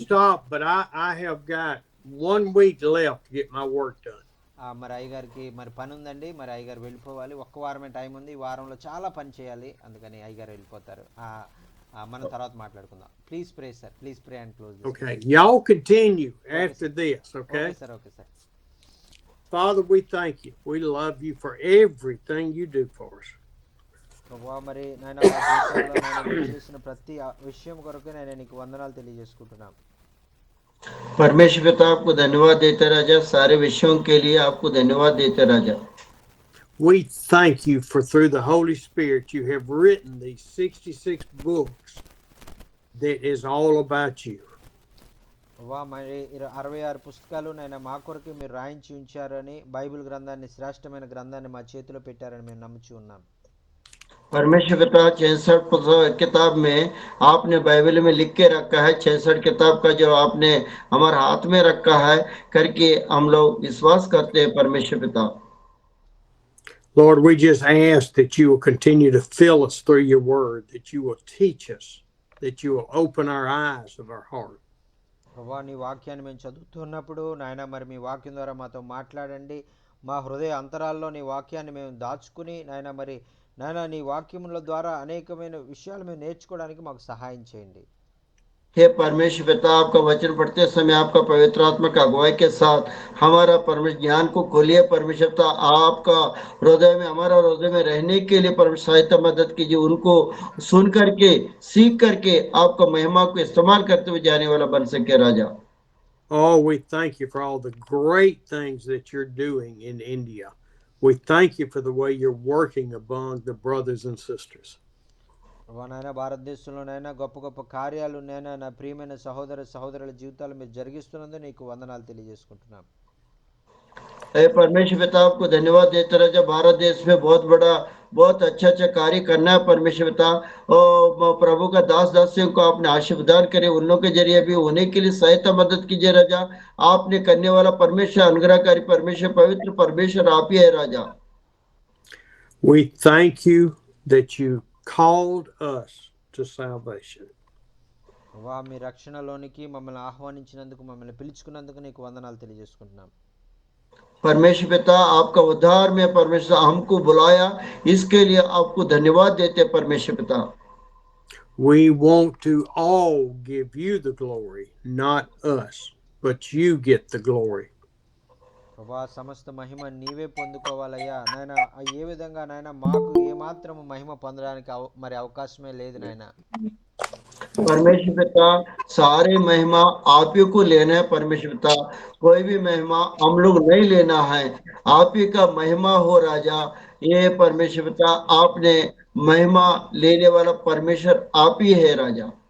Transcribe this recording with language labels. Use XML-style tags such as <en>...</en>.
<en>stop, but I have got 1 week left to get my work done.</en> <te>మరి అయ్యగారికి మరి పని ఉందండి, మరి అయ్యగారు వెళ్ళిపోవాలి. ఒక్క వారమే టైం ఉంది, ఈ వారంలో చాలా పని చేయాలి, అందుకని అయ్యగారు వెళ్ళిపోతారు. మనం తర్వాత మాట్లాడుకుందాం.</te> <en>Please pray sir, please pray and close. Okay, y'all continue after this, okay?</en> <te>Okay sir, okay sir.</te> <en>Father, we thank you. We love you for everything you do for us.</en> <te>ప్రభువా, మరి నాయన మా జీవితంలో నాయన మీరు చేసిన ప్రతి విషయం కొరకు నేను నీకు వందనాలు తెలియజేసుకుంటున్నాను.</te> <hi>परमेश्वर पिता आपको धन्यवाद देते राजा, सारे विषयों के लिए आपको धन्यवाद देते राजा.</hi> <en>We thank you for through the Holy Spirit you have written these 66 books that is all about you.</en> <te>మరి 66 పుస్తకాలు నాయన మా కొరకు మీరు రాయించి ఉంచారని, బైబిల్ గ్రంథాన్ని, శ్రేష్టమైన గ్రంథాన్ని మా చేతిలో పెట్టారని మేము నమ్ముచూ ఉన్నాం.</te> <hi>परमेश्वर पिता 66 किताब में आपने बाइबल में लिख के रखा है, 66 किताब का जो आपने हमारे हाथ में रखा है करके हम लोग विश्वास करते हैं परमेश्वर पिता.</hi> <en>Lord, we just ask that you will continue to fill us through your word, that you will teach us, that you will open our eyes of our heart.</en> <te>ప్రభువా, నీ వాక్యాన్ని మేము చదువుతున్నప్పుడు నాయన మరి మీ వాక్యం ద్వారా మాతో మాట్లాడండి. మా హృదయ అంతరాల్లో నీ వాక్యాన్ని మేము దాచుకుని నాయన మరి నాయన నీ వాక్యముల ద్వారా అనేకమైన విషయాలు మేము నేర్చుకోవడానికి మాకు సహాయం చేయండి.</te> <hi>हे परमेश्वर पिता, आपका वचन पढ़ते समय आपका पवित्र आत्मा का अगुवाई के साथ हमारा परमेश्वर ज्ञान को खोलिए परमेश्वर पिता. आपका हृदय में, हमारा हृदय में रहने के लिए परमेश्वर सहायता मदद कीजिए. उनको सुन करके, सीख करके आपका महिमा को इस्तेमाल करते हुए जाने वाला बन सके राजा.</hi> <en>Oh, we thank you for all the great things that you're doing in India. We thank you for the way you're working among the brothers and sisters.</en> <te>నాయన భారతదేశంలోనైనా గొప్ప గొప్ప కార్యాలు నేను నా ప్రియమైన సహోదరుల జీవితాలు మీరు జరిగిస్తున్నందుకు నీకు వందనాలు తెలియజేసుకుంటున్నాను.</te> <hi>परमेश्वर पिता आपको धन्यवाद देते रहे. जब भारत देश में बहुत अच्छा कार्य करना है परमेश्वर पिता, और प्रभु का दासियों को आपने आशीर्वाद करे, उन लोगों के जरिए भी होने के लिए सहायता मदद कीजिए राजा. आपने करने वाला परमेश्वर अनुग्रहकारी परमेश्वर, पवित्र परमेश्वर आप ही है राजा.</hi> <en>We thank you that you called us to salvation.</en> <te>మీ రక్షణలోనికి మమ్మల్ని ఆహ్వానించినందుకు, మమ్మల్ని పిలుచుకున్నందుకు నీకు వందనాలు తెలియజేసుకుంటున్నాం.</te> <hi>परमेश्वर पिता, आपका उद्धार में परमेश्वर हमको बुलाया, इसके लिए आपको धन्यवाद देते परमेश्वर पिता.</hi> <en>We want to all give you the glory, not us, but you get the glory.</en> <te>ప్రభా, సమస్త మహిమ నీవే పొందుకోవాలయ్యా నాయన. ఏ విధంగా నాయన మాకు ఏమాత్రం మహిమ పొందడానికి మరి అవకాశమే లేదు నాయన.</te> <hi>परमेश्वर पिता, सारे महिमा आप ही को लेना है परमेश्वर पिता. कोई भी महिमा हम लोग नहीं लेना है, आप ही का महिमा हो राजा. ये परमेश्वर पिता, आपने महिमा लेने वाला परमेश्वर आप ही है राजा.</hi>